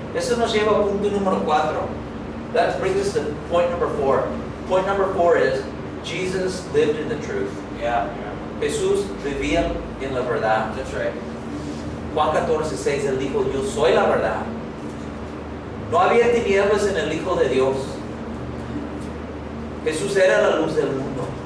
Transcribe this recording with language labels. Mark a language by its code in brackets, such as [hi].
[es] Eso nos lleva a punto número 4. [en] That brings us to point number 4. Point number 4 is, Jesus lived in the truth. Yeah. [es] Jesús vivía en la verdad. [en] That's right. [es] Juan 14:6, él dijo, yo soy la verdad. No había tinieblas en el Hijo de Dios. Jesús era la luz del mundo.